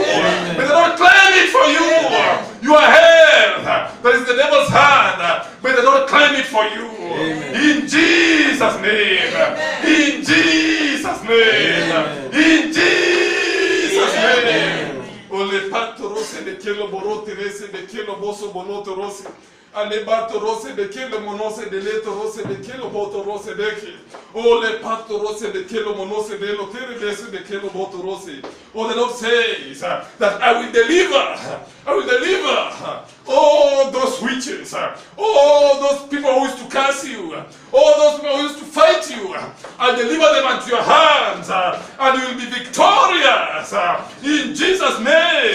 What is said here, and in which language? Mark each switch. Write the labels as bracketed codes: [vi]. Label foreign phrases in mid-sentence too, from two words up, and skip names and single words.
[en] May the Lord claim it for you. Your health that is in the devil's hand. May the Lord claim it for you. In Jesus' name. In Jesus' name. In Jesus' name. Ole pato rose de kelo borote rese de kelo boso bonoto rose. Ale bato rose de kelo monose de leto rose de kelo boto rose de ke. Ole pato rose de kelo monose de lo tere rese de kelo boto rose. Oh, the Lord says that I will deliver. I will deliver all those witches, all those people who used to curse you, all those people who used to fight you. I'll deliver them into your hands, and you will be victorious in Jesus' name.